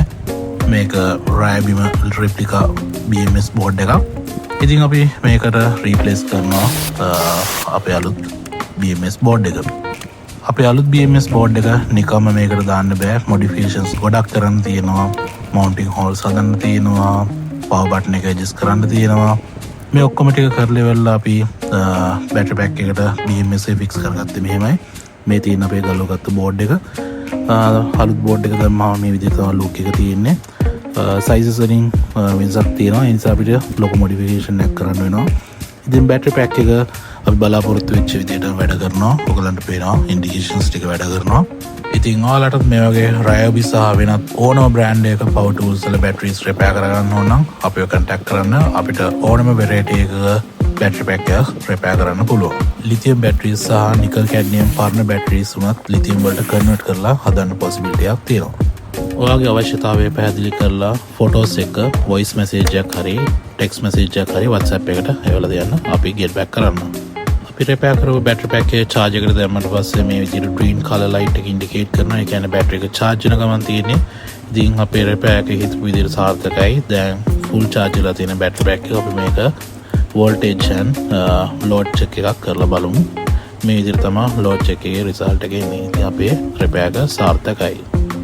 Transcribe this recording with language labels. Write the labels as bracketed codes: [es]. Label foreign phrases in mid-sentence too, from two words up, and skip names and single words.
[si] මේක Ryobi [en] replica BMS board [si] එකක්. ඉතින් අපි මේකට රීප්ලේස් කරනවා අපේ අලුත් [en] BMS board [si] එක. අපේ අලුත් [en] BMS board [si] එක නිකම්ම මේකට දාන්න බෑ. modifications ගොඩක් කරන්න තියෙනවා. [en] mounting holes [si] හදන්න තියෙනවා. [en] power button [si] එක adjust කරන්න තියෙනවා. මේ ඔක්කොම ටික කරලා ඉවරලා අපි [en] battery pack [si] එකට BMS එක fix කරගත්තේ මෙහෙමයි. මේ තියෙන අපේ ගලවගත්ත board එක. අලුත් board එක දැම්මම මේ විදිහට තමයි look එක තියෙන්නේ. sizes වලින් වෙනසක් තියෙනවා. ඒ නිසා අපිට ලොකු modification එකක් කරන්න වෙනවා. ඉතින් [en] battery pack [si] එක අපි බලාපොරොත්තු වෙච්ච විදිහට වැඩ කරනවා. ඔයගලන්ට පේනවා indications ටික වැඩ කරනවා. ඉතින් ඔයාලටත් මේ වගේ Ryobi සහ වෙනත් ඕනම brand එකක [en] power tools [si] වල [en] batteries repair [si] කරගන්න ඕන නම් අපිව contact කරන්න. අපිට ඕනම variety එකක [en] battery pack [si] එක repair කරන්න පුළුවන්. [en] lithium batteries [si] සහ [en] nickel cadmium [si] පරණ batteries උනත් lithium වලට convert කරලා හදන්න possibility එකක් තියෙනවා. ඔයාගේ අවශ්‍යතාවය පැහැදිලි කරලා ෆොටෝස් එක [en] voice message [si] එකක් හරි [en] text message [si] එකක් හරි WhatsApp එකට එවලා දෙන්න. අපි [en] get back [si] කරන්න. අපි repair කරපු [en] battery pack [si] එකේ charge එකට දැම්මට පස්සේ මේ විදිහට [en] green color light [si] එක indicate කරනවා. ඒ කියන්නේ battery එක charge වෙන ගමන් තියෙන්නේ. ඉතින් අපේ repair එක හිතපු විදිහට සාර්ථකයි. දැන් [en] full charge [si] වෙලා තියෙන [en] battery pack [si] එක අපි මේක [en] voltage and load check [si] එකක් කරලා බලමු. මේ විදිහට තමයි [en] load check [si] එකේ result එක එන්නේ. ඉතින් අපේ repair එක සාර්ථකයි.